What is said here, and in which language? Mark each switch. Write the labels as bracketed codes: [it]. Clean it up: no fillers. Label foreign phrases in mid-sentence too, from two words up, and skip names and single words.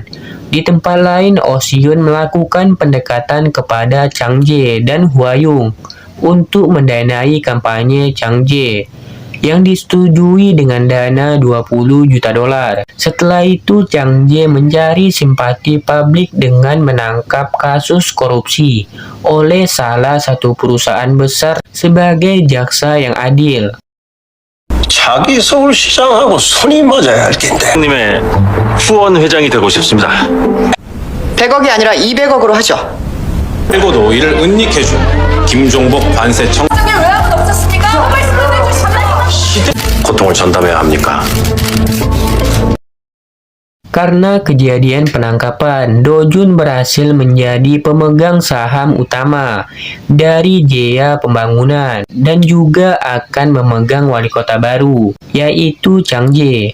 [id] Di tempat lain, Osyun melakukan pendekatan kepada Chang Ye dan Huayung untuk mendanai kampanye Chang Ye yang disetujui dengan dana 20 juta dolar. Setelah itu, Chang Ye mencari simpati publik dengan menangkap kasus korupsi oleh salah satu perusahaan besar sebagai jaksa yang adil. [ko] 자기 서울시장하고 손이 맞아야 할 텐데. 님의 후원 회장이 되고 싶습니다. 100억이 아니라 200억으로 하죠. 그리고도 이를 은닉해준 김종복 관세청 고통을 전담해야 합니까? [id] Karena kejadian penangkapan, Do Jun berhasil menjadi pemegang saham utama dari Jaya Pembangunan dan juga akan memegang wali kota baru, yaitu Chang Ye.